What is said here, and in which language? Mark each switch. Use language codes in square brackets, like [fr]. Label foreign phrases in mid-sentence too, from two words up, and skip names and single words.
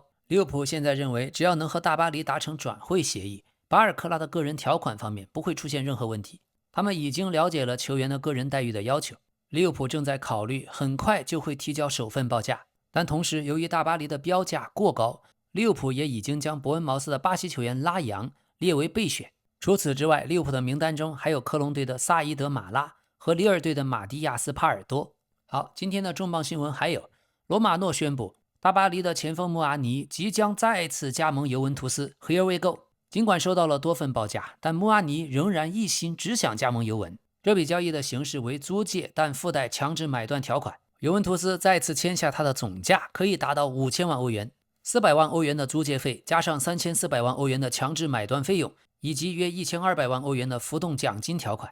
[zh] 利物浦現在認為，只要能和大巴黎達成轉會協議，巴爾克拉的個人條款方面不會出現任何問題。他們已經了解了球員的個人待遇的要求，利物浦正在考慮很快就會提交首份報價，但同時由於大巴黎的標價過高， 利物浦也已經將伯恩茅斯的巴西球員拉扬列為備選。除此之外，利物浦的名單中還有科隆队的萨伊德·马拉和里尔队的马蒂亚斯·帕尔多。好，今天的重磅新聞还有，罗马诺宣布大巴黎的前锋穆阿尼即將再次加盟尤文图斯 [en] Here we go。 [zh] 儘管收到了多份报價，但穆阿尼仍然一心只想加盟尤文。這筆交易的形式為租借，但附帶強制買斷條款。尤文图斯再次簽下他的總價可以達到5000萬歐元，400萬歐元的租借費加上3400萬歐元的強制買斷費用，以及約1200萬歐元的浮動獎金條款。